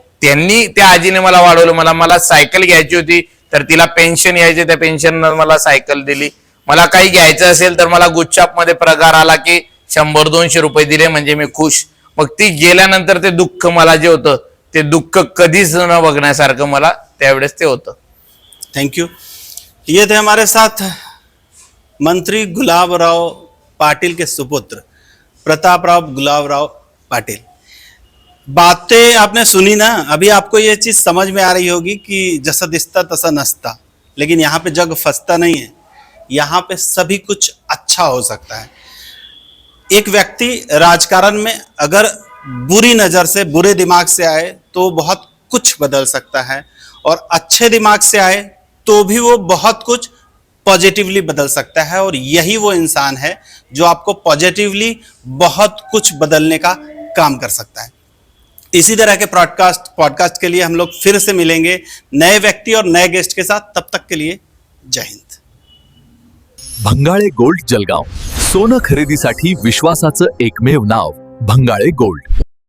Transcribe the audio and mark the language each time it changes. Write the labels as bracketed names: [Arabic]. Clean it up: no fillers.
[Marathi] त्या आजीने मला वाढवलं. मला सायकल घ्यायची होती तर तिला पेन्शन यायचे, त्या पेन्शन मला सायकल दिली. मला काही घ्यायचं असेल तर मला गुच्छाप मध्ये पगार आला की 100-200 रुपये दिले म्हणजे मी खुश. मग ती गेल्यानंतर ते दुःख मला जे होतं ते दुःख कधीच न बघण्यासारखं मला त्यावेळेस ते होतं. [English] Thank you. [Hindi] ये थे हमारे साथ मंत्री गुलाबराव पाटिल के सुपुत्र प्रतापराव गुलाबराव पाटिल. बातें आपने सुनी ना, अभी आपको ये चीज़ समझ में आ रही होगी कि जैसा दिखता [Marathi] तसा नसता. [Hindi] लेकिन यहाँ पे जग फंसता नहीं है, यहाँ पे सभी कुछ अच्छा हो सकता है. एक व्यक्ति राजकारण में अगर बुरी नज़र से, बुरे दिमाग से आए तो बहुत कुछ बदल सकता है, और अच्छे दिमाग से आए तो भी वो बहुत कुछ पॉजिटिवली बदल सकता है. और यही वो इंसान है जो आपको पॉजिटिवली बहुत कुछ बदलने का काम कर सकता है. इसी तरह के पॉडकास्ट के लिए हम लोग फिर से मिलेंगे नए व्यक्ति और नए गेस्ट के साथ. तब तक के लिए जय हिंद. [Marathi] भंगाळे गोल्ड जलगाव, सोनं खरेदीसाठी विश्वासाचं एकमेव नाव भंगाळे गोल्ड.